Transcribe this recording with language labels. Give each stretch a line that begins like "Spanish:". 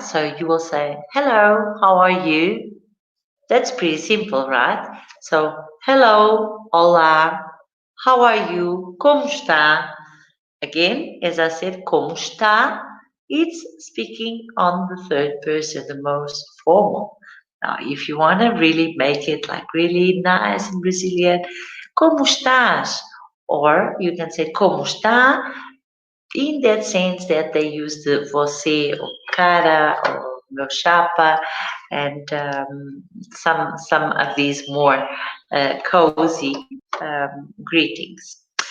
English: So you will say, hello, how are you? That's pretty simple, right? So, hello, hola, how are you?
Portuguese: Como está?
English: Again, as I said,
Portuguese: como está?
English: It's speaking on the third person, the most formal. Now, if you want to really make it like really nice and Brazilian,
Portuguese: como estás?
English: Or you can say
Portuguese: como está,
English: in that sense that they use the você or cara or
Portuguese: meu chapa
English: and some of these more cozy greetings.